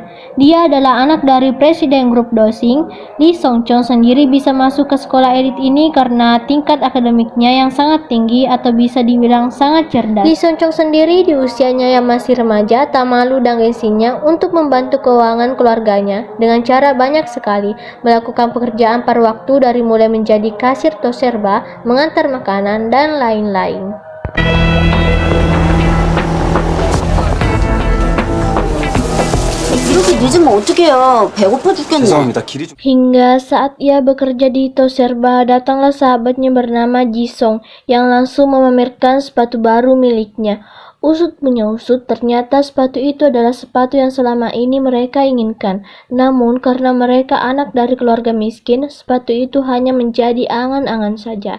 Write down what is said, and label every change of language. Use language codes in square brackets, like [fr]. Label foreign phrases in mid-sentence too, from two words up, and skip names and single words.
[id] Dia adalah anak dari presiden grup Dosing. Lee Son Chong sendiri bisa masuk ke sekolah elit ini karena tingkat akademiknya yang sangat tinggi atau bisa dibilang sangat cerdas. Lee Son Chong sendiri di usianya yang masih remaja tak malu dan gengsinya untuk membantu keuangan keluarganya dengan cara banyak sekali, melakukan pekerjaan paruh waktu dari mulai menjadi kasir toserba, mengantar makanan, dan lain-lain. [ko] 이렇게 늦으면 어떡해요. 배고파 죽겠네. 죄송합니다. 길이 좀... [id] Hingga saat ia bekerja di Toserba, datanglah sahabatnya bernama Jisung yang langsung memamerkan sepatu baru miliknya. Usut punya usut, ternyata sepatu itu adalah sepatu yang selama ini mereka inginkan. Namun karena mereka anak dari keluarga miskin, sepatu itu hanya menjadi angan-angan saja.